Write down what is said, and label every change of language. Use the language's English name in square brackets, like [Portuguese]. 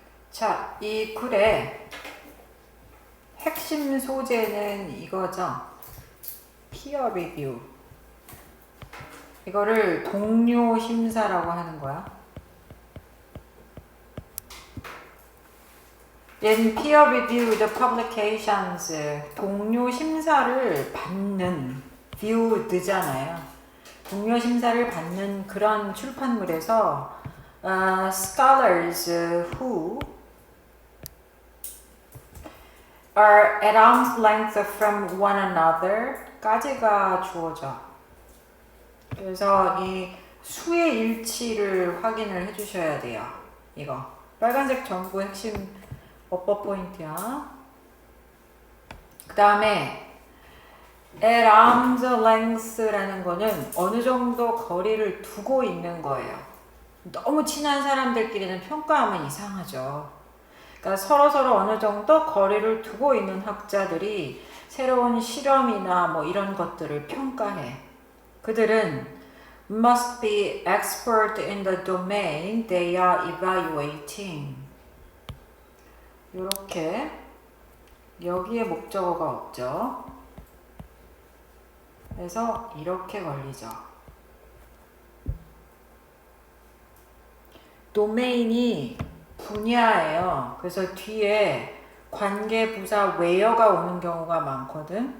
[Korean] 자, 이 글의 핵심 소재는 이거죠. [English] peer review. [Korean] 이거를 동료 심사라고 하는 거야. [English] In peer reviewed publications, [Korean] 동료 심사를 받는, [English] viewed잖아요. [Korean] 동료 심사를 받는 그런 출판물에서 [English] scholars who are at arm's length from one another [Korean] 까지가 주어져. 그래서 이 수의 일치를 확인을 해주셔야 돼요. 이거 빨간색 전부 핵심 어법 포인트야. 그 다음에 [English] at arm's length [Korean] 라는 거는 어느 정도 거리를 두고 있는 거예요. 너무 친한 사람들끼리는 평가하면 이상하죠. 그러니까 서로 어느 정도 거리를 두고 있는 학자들이 새로운 실험이나 뭐 이런 것들을 평가해. 그들은 [English] must be expert in the domain they are evaluating. [Korean] 이렇게 여기에 목적어가 없죠. 그래서 이렇게 걸리죠. 도메인이 분야예요. 그래서 뒤에 관계 부사 where가 오는 경우가 많거든.